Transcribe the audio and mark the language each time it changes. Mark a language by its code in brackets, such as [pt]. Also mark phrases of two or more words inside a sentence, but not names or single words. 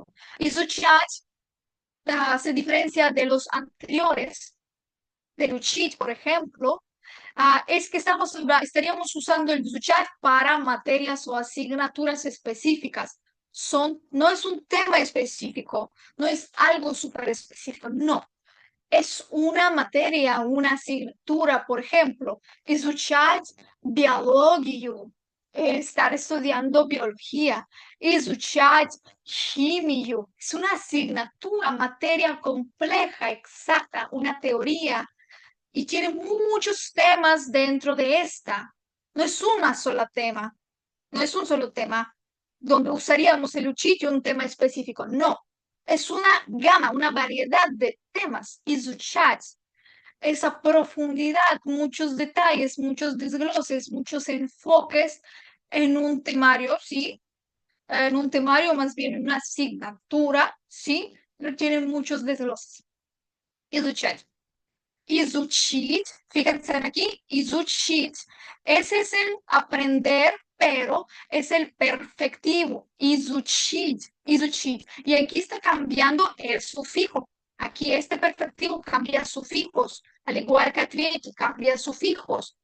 [es] Изучать se diferencia de los anteriores, de учить, por ejemplo, es que estaríamos usando el изучать para materias o asignaturas específicas. No es un tema específico, no es algo súper específico, no. Es una materia, una asignatura, por ejemplo, [ru] изучать биологию, [es] estar estudiando biología, [ru] изучать химию, [es] es una asignatura, materia compleja, exacta, una teoría, y tiene muchos temas dentro de esta. No es una sola tema, no es un solo tema donde usaríamos el учить un tema específico, no. Es una gama, una variedad de temas, изучать, esa profundidad, muchos detalles, muchos desgloses, muchos enfoques en un temario, ¿sí? En un temario, más bien una asignatura, ¿sí? Pero tiene muchos desgloses. Изучать. [ru] Изучить, [es] fíjense aquí, изучить. Ese es el aprender, pero es el perfectivo. [ru] Изучить, изучить. [es] Y aquí está cambiando el sufijo. Aquí este perfectivo cambia sufijos, al igual que ответить, cambia sufijos.